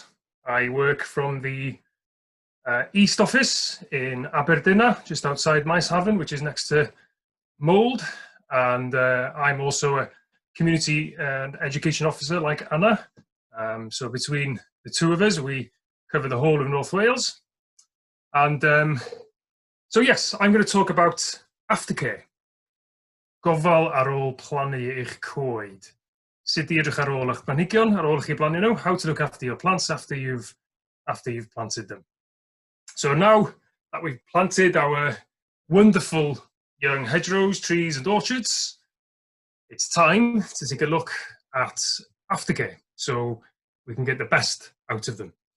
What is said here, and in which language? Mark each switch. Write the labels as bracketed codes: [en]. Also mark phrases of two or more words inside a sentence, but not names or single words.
[en] I work from the East Office in Aberdeen, just outside Maeshaven, which is next to Mold. And I'm also a community and education officer like Anna. So between the two of us, we cover the whole of North Wales. And so yes, I'm going to talk about aftercare. [cy] Gofal ar ôl plannu eich coed. Sut I edrych ar ôl eich planhigion, ar ôl chi blannu nhw, [en] how to look after your plants after you've planted them. So now that we've planted our wonderful young hedgerows, trees and orchards, it's time to take a look at aftercare so we can get the best out of them.